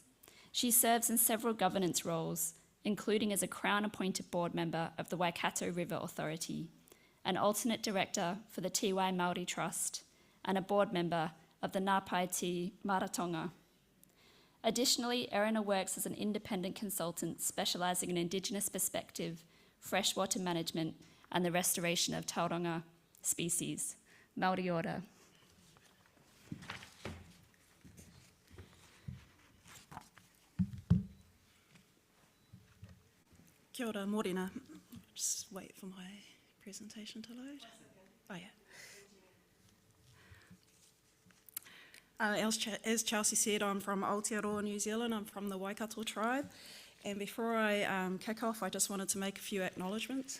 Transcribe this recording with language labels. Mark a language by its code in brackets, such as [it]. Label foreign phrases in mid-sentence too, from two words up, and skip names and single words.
[en] She serves in several governance roles, including as a Crown-appointed board member of the Waikato River Authority, an alternate director for the Tiwai Māori Trust, and a board member of the Ngāpaiti Maratonga. Additionally, Erina works as an independent consultant specialising in Indigenous perspective, freshwater management, and the restoration of tauranga species. [mi] Māori ora. Kia ora, mōrena. [en] Just wait for my presentation to load. Oh, yeah. As Chelsea said, I'm from Aotearoa, New Zealand. I'm from the Waikato tribe. And before I kick off, I just wanted to make a few acknowledgements.